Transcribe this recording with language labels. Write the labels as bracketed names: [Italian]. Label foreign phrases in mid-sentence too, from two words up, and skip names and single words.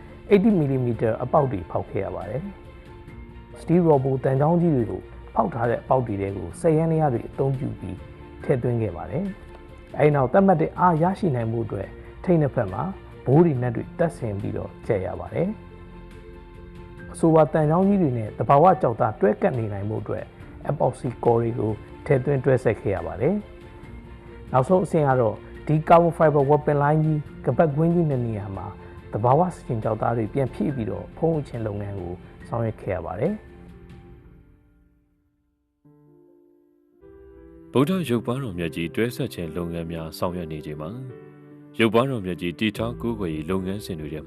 [Burmese] 80mm အပေါက်တွေဖောက်ခဲ့ရပါတယ်။ [English] Steel Robo [Burmese] တန်ချောင်းကြီးတွေကိုဖောက်ထားတဲ့အပေါက်တွေတဲကိုစက်ယန္တရားတွေအသုံးပြုပြီးထည့်သွ င်းခဲ့ပါတယ်။အဲဒီနောက်သတ်မှတ်တဲ့အားရရှိနိုင်မှုအတွက်ထိပ်နှစ်ဖက်မှာဘိုးတွေနဲ့တွေတက်ဆင်ပြီးတော့ကျက်ရပါတယ်။အဆိုပါတန်ချောင်းကြီးတွေနဲ့တဘာဝကြောက်သားတွဲကပ်နေနိုင်မှုအတွက် [English] epoxy core [Burmese] တွေကိုထည့်သွင်းတွဲဆက်ခဲ့ရပါတယ်။နောက်ဆုံးအဆင့်ကတော့ဒီ [English] carbon fiber weapon line [Burmese] ကြီးကပတ်ကွင်းကြီးနဲ့နေရာမှာတဘာဝစင်ကြောက်သားတွေပြန်ဖြည့်ပြီးတော့ဖုံးအချင်းလုပ်ငန်းကိုဆောင်ရွက်ခဲ့ရပါတယ်။ ဗုဒ္ဓရုပ်ပွားတော်မြတ်ကြီးတွဲဆက်ခြင်းလုပ်ငန်းများဆောင်ရွက်နေချိန်မှာရုပ်ပွားတော်မြတ်ကြီးတည်ထောင်ကူးကွယ်ရေးလုပ်ငန်းစဉ်တွေထဲ